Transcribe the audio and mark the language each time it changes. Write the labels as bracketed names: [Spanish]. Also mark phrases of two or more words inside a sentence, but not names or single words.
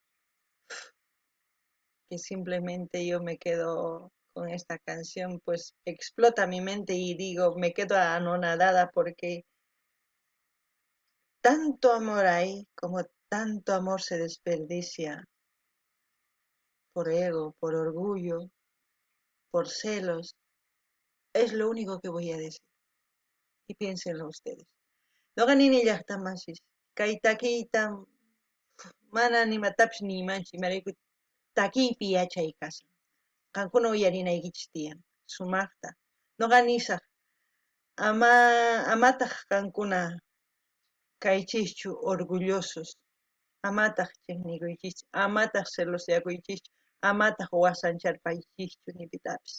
[Spanish] que simplemente yo me quedo con esta canción, pues explota mi mente y digo, me quedo anonadada porque tanto amor hay, como tanto amor se desperdicia por ego, por orgullo, por celos, es lo único que voy a decir. Y piénsenlo ustedes. [Quechua] No ganini llaqtamasis, kay takiyta mana nimatapish nimanchik, marayku takiypi yachay kashan. Qankuna uyarinaykichis tiyan, sumaqta. Noqa nisaq, amataq qankuna kaychischu orgullosos, amataq chiqnikuychis, amataq celosllakuychis, amataq wasancharpaychischu nipitapis.